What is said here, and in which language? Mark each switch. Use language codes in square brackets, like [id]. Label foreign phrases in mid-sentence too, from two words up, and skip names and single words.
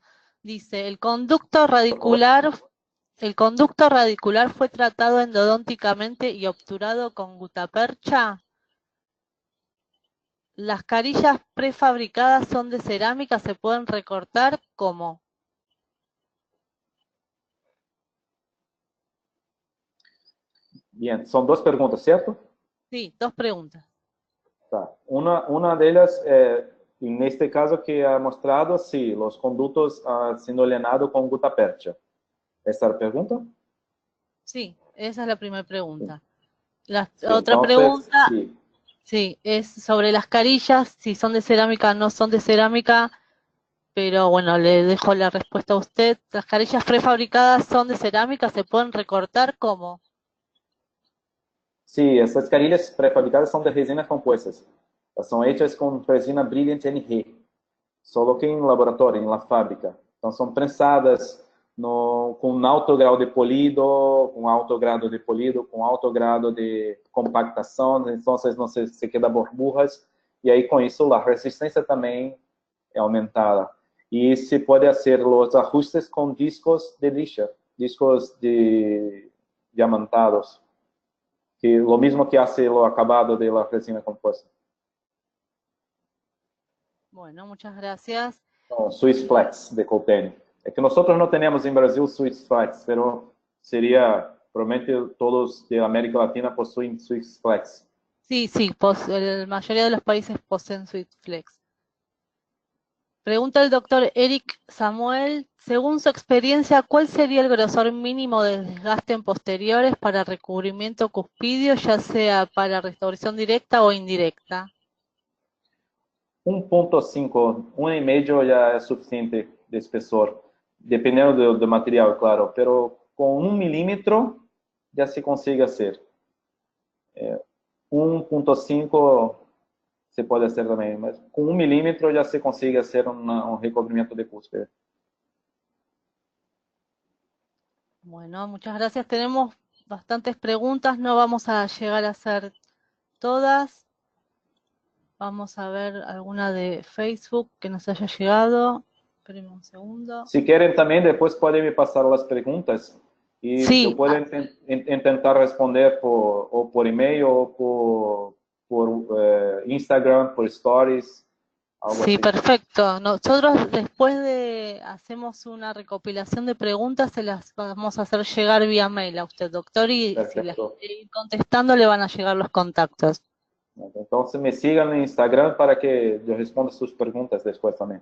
[es] Dice, el conducto radicular fue tratado endodónticamente y obturado con gutapercha. Las carillas prefabricadas son de cerámica, ¿se pueden recortar cómo? [pt] Bien, son 2 perguntas, certo? [es] Sí, 2 preguntas. [pt] Tá. Uma delas, neste caso que [es] ha mostrado, [pt] sí, os condutos sendo llenados com gutapercha. [es] ¿Esta es la pregunta? Sí, esa es la primera pregunta. La Sí, otra entonces, pregunta, sí. sí, es sobre las carillas, si son de cerámica o no son de cerámica, pero bueno, le dejo la respuesta a usted. Las carillas prefabricadas son de cerámica, ¿se pueden recortar cómo? Sí, [pt] essas carilhas pré-fabricadas são de resinas compostas. Elas são hechas com resina Brilliant NG, só que em laboratório, em [es] la fábrica. [pt] Então, são prensadas com um alto grau de polido, com alto grado de polido, com alto grado de compactação, então não se [es] queda burbujas, [pt] e aí com isso a resistência também é aumentada. E se pode fazer os ajustes com discos de lixa, [es] discos de diamantados, que lo mismo que hace o acabado de la resina compuesta. Bueno, muchas gracias. No, Swiss Flex de Coltene. [pt] É que nós não temos em Brasil Swiss Flex, pero seria, provavelmente todos de América Latina possuem Swiss Flex. [es] Sí, sí, la mayoría de los países poseen Flex. Pregunta el doctor Eric Samuel, según su experiencia, ¿cuál sería el grosor mínimo de desgaste en posteriores para recubrimiento cuspidio, ya sea para restauración directa o indirecta? [pt] 1.5, 1,5 já é suficiente de espessor, dependendo do material, claro, pero com 1 milímetro já se consegue fazer. 1.5 se pode fazer também, mas com 1 milímetro já se consegue fazer recobrimento de cúspide. [es] Bueno, muchas gracias. Tenemos bastantes preguntas, no vamos a llegar a hacer todas. Vamos a ver alguna de Facebook que nos haya llegado. Espérenme un segundo. [pt] Se querem também, depois podem me passar as perguntas e [es] Sí. [pt] eu posso tentar responder por e-mail ou por Instagram, por stories. [es] Sí, Así. perfecto. Nosotros después hacemos una recopilación de preguntas, se las vamos a hacer llegar vía mail a usted, doctor, y si las quiere ir contestando le van a llegar los contactos. Entonces me sigan en Instagram para que yo responda sus preguntas después también.